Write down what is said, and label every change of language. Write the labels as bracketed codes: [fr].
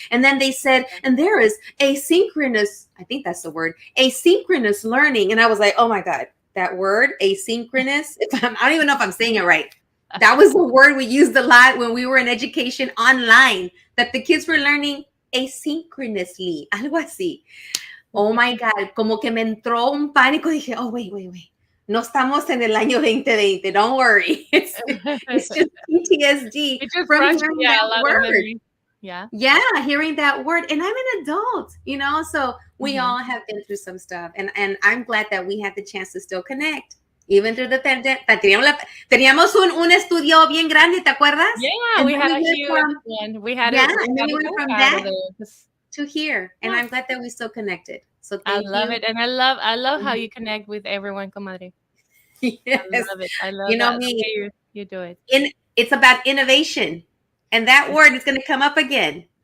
[en] And then they said, and there is asynchronous, I think that's the word, asynchronous learning. And I was like, oh my God, that word, asynchronous, I don't even know if I'm saying it right. That was the word we used a lot when we were in education online, that the kids were learning asynchronously, [es] algo así. [en] Oh my God, [es] como que me entró un pánico. Dije, [en] oh, wait. [es] No estamos en el año 2020. [en] Don't worry. It's just PTSD from hearing that word. Yeah, hearing that word. And I'm an adult, so we all have been through some stuff. And I'm glad that we had the chance to still connect. Even through the pandemic. [es] Teníamos un estudio bien grande, ¿te acuerdas? [en] Yeah, we had a huge one. We had and then we went from that to here. And I'm glad that we still connected. So thank you. I love it. And I love how you connect with everyone, comadre. Yes. I love it. I love me. You do it. It's about innovation. And that word is going to come up again.